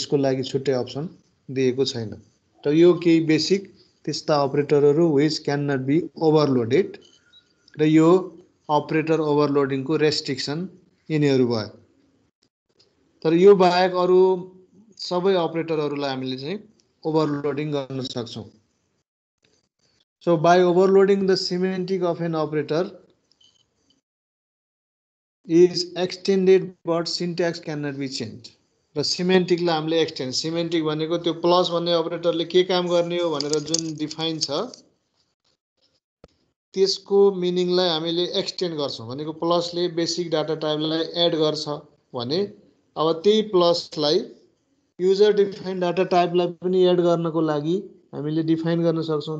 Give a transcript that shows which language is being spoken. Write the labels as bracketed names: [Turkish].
[Nepali] यसको लागि छुट्टै अप्सन दिएको छैन। त यो केही बेसिक त्यस्ता अपरेटरहरू [English] which can not be overloaded [Nepali] र यो अपरेटर ओभरलोडिङको रेस्ट्रिक्सन यिनीहरू भयो। तर यो बाहेक अरू सबै अपरेटरहरूलाई हामीले चाहिँ ओभरलोडिङ गर्न सक्छौँ। [English] So by overloading the semantic of an operator is extended but syntax cannot be changed. [Nepali] र सिमेन्टिकलाई हामीले एक्सटेन्ड, सिमेन्टिक भनेको त्यो प्लस भन्ने अपरेटरले के काम गर्ने हो भनेर जुन डिफाइन छ त्यसको मिनिङलाई हामीले एक्सटेन्ड गर्छौँ। भनेको प्लसले बेसिक डाटा टाइपलाई एड गर्छ भने अब त्यही प्लसलाई युजर डिफाइन डाटा टाइपलाई पनि एड गर्नको लागि हामीले डिफाइन गर्न सक्छौँ।